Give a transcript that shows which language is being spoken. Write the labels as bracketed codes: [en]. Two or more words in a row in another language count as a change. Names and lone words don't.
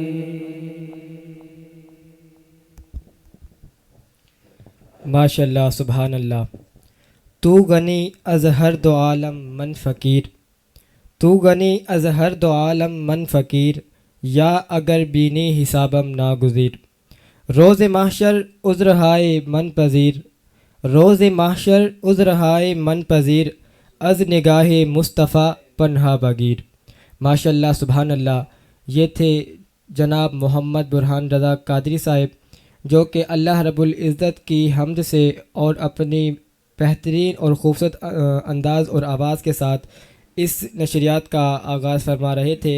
[ar] ماشاء اللہ سبحان اللہ۔ [fa] تو غنی از ہر دو عالم من فقیر، تو غنی از ہر دو عالم من فقیر، یا اگر بینی حسابم ناگزیر، روز محشر عذر ہائے من پذیر، روز محشر عذر ہائے من پذیر، از نگاہ مصطفیٰ پنہا بگیر۔ [ar] ماشاء اللہ سبحان اللہ، [ur] یہ تھے جناب محمد برہان رضا قادری صاحب، جو کہ [ar] اللہ رب العزت [ur] کی حمد سے اور اپنی بہترین اور خوبصورت انداز اور آواز کے ساتھ اس نشریات کا آغاز فرما رہے تھے۔